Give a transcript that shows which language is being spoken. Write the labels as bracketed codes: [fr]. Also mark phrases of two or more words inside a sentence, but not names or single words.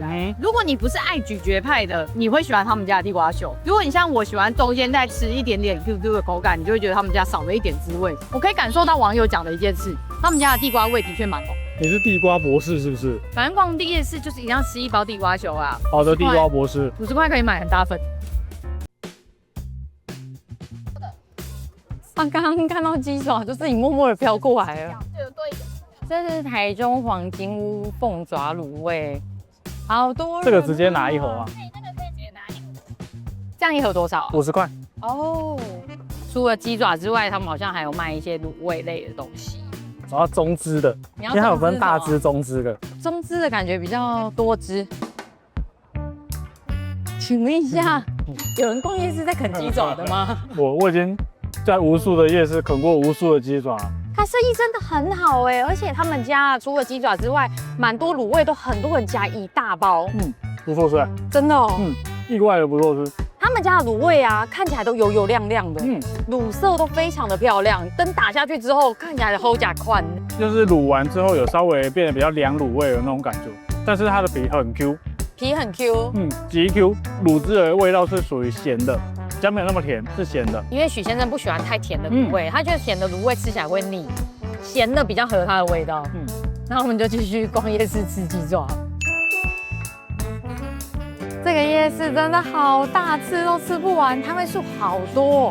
[zh] 如果你不是愛咀嚼派的，你會喜歡他們家的地瓜球。如果你像我喜歡中間再吃一點點 QQ 的口感，你就會覺得他們家少了一點滋味。我可以感受到網友講的一件事，他們家的地瓜味的確蠻濃。你是地瓜博士是不是？反正逛夜市就是一定要吃一包地瓜球啊。好的，地瓜博士，50 塊可以買很大份。剛剛看到雞爪，就自己默默的飄過來了。這是台中黃金屋鳳爪滷味，好多人。這個直接拿一盒啊？那個可以直接拿一盒。這樣一盒多少啊？50塊。哦。除了雞爪之外，他們好像還有賣一些滷味類的東西。然後中支的，因為它有分大支、中支的。中支的感覺比較多汁。請問一下，有人逛夜市在啃雞爪的嗎？我已經在無數的夜市啃過無數的雞爪。它生意真的很好哎，而且他們家除了雞爪之外，蠻多滷味都很多人加一大包。不錯吃，真的哦。意外的不錯吃。他們家的滷味啊，看起來都油油亮亮的，滷色都非常的漂亮。燈打下去之後，看起來的齁甲寬，就是滷完之後有稍微變得比較涼滷味的那種感覺，但是它的皮很 Q， 皮很 Q，極 Q， 滷汁的味道是屬於鹹的。比較沒有那麼甜，是鹹的。因為許先生不喜歡太甜的滷味，他覺得鹹的滷味吃起來會膩，鹹的比較合他的味道。那我們就繼續逛夜市吃雞爪。這個夜市真的好大，吃都吃不完，攤位數好多。